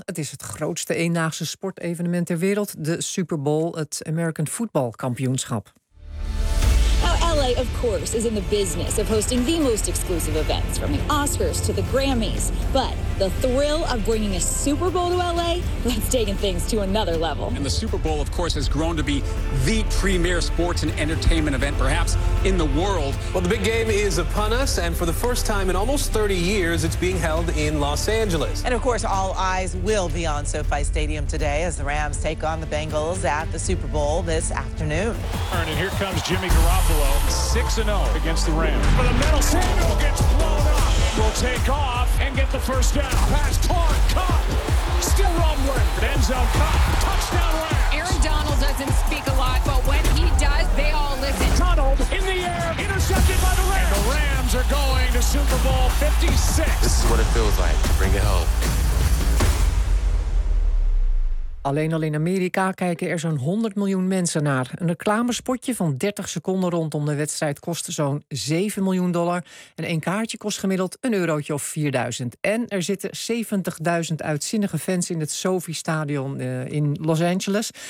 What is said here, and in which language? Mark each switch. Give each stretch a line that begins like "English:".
Dutch: Het is het grootste eendaagse sportevenement ter wereld. De Super Bowl, het American Football Kampioenschap.
English: LA, of course, is in the business of hosting the most exclusive events, from the Oscars to the Grammys. But the thrill of bringing a Super Bowl to LA, that's taken things to another level. And the Super Bowl, of course, has grown to be the premier sports and entertainment event, perhaps, in the world. Well, the big game is upon us, and for the first time in almost 30 years, it's being held in Los Angeles. And, of course, all eyes will be on SoFi Stadium today as the Rams take on the Bengals at the Super Bowl this afternoon. All right, and here comes Jimmy Garoppolo. 6-0 against the Rams. But the middle, Samuel gets blown up. Will take off and get the first down. Pass caught, still rumbling. End zone caught, touchdown Rams. Aaron Donald doesn't speak a lot, but when he does, they all listen. Donald in the air, intercepted by the Rams. And the Rams are going to Super Bowl 56. This is what it feels like to bring it home.
Dutch: Alleen al in Amerika kijken er zo'n 100 miljoen mensen naar. Een reclamespotje van 30 seconden rondom de wedstrijd kostte zo'n $7 miljoen. En één kaartje kost gemiddeld een eurotje of 4.000. En er zitten 70.000 uitzinnige fans in het SoFi Stadion in Los Angeles.